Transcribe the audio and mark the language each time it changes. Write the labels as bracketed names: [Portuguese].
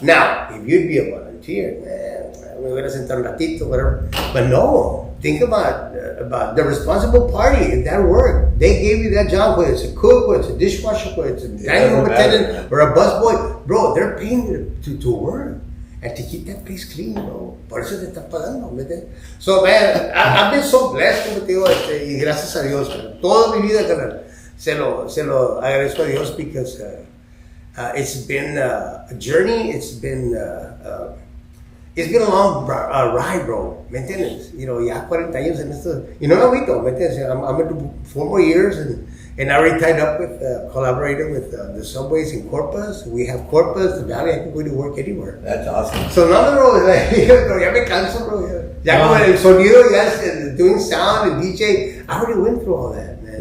[English] Now, if you'd be a volunteer, man, we're gonna [Spanish] sentar un ratito, [English] whatever. But no, think about the responsible party in that work. They gave you that job, whether it's a cook, whether it's a dishwasher, whether it's a dining room attendant, or a busboy. Bro, they're paying you to work. And to keep that place clean, bro. [Spanish] Por eso te están pagando, ¿me? [English] So, man, I've been so blessed, [Spanish] como te digo, y gracias a Dios, [English] man. [Spanish] Toda mi vida, carnal, se lo agradezco a Dios, [English] because it's been a journey, it's been a long ride, bro, [Spanish] ¿me entiendes? Ya 40 años en esto, y no me agüito, ¿me entiendes? [English] I'm going to do 4 more years, and I already tied up with, collaborating with the subways in Corpus. We have Corpus, the Valley. I can go to work anywhere. That's awesome. [Spanish] So no, bro, ya me canso, bro. Ya como el sonido, ya [English] doing sound and DJ. I already went through all that, man.